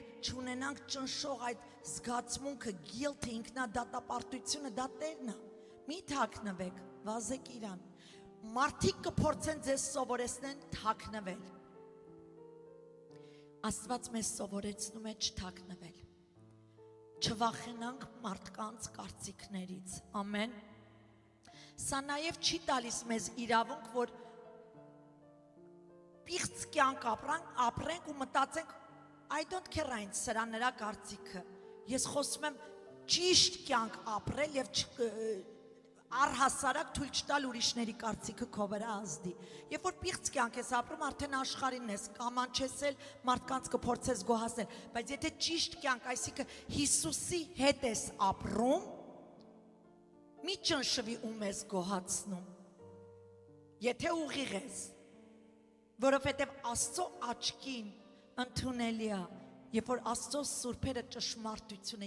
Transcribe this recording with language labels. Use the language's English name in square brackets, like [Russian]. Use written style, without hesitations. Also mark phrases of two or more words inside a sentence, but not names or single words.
[Armenian] չունենանք ճնշող այդ զգացմունքը, guilt-ը, ինքնադատապարտությունը, դա Տերն է, Մի թաքնվեք, վազեք իրան։ Մարդիկ կփորձեն ձեզ սովորեցնեն թաքնվել։ Աստված մեզ սովորեցնում է չթաքնվել։ Չվախենանք մարդկանց կարծիքներից։ Ամեն։ Սա նաև չի տալիս մեզ իրավունք, որ պիղծ կյանք ապրենք ու մտածենք [English] I don't care [Armenian] այն սրա նրա կարծիքը։ Ես խոսում եմ ճիշտ կյանք ապրել եւ առհասարակ թույլ չտալ ուրիշների կարծիքը քո վրա ազդի։ Երբ որ պիղծ կյանք ես ապրում, արդեն աշխարհին ես, կամանչեսել, մարդկանց կփորձես գոհացնել, բայց եթե ճիշտ կյանք, այսինքն Հիսուսի հետ ես ապրում, մի ճնշվի ում ես գոհացնում։ Եթե ուղիղ ես, որովհետև Աստծո աչքին ընդունելի է, երբ որ Աստծո սուրբերը ճշմարտությունը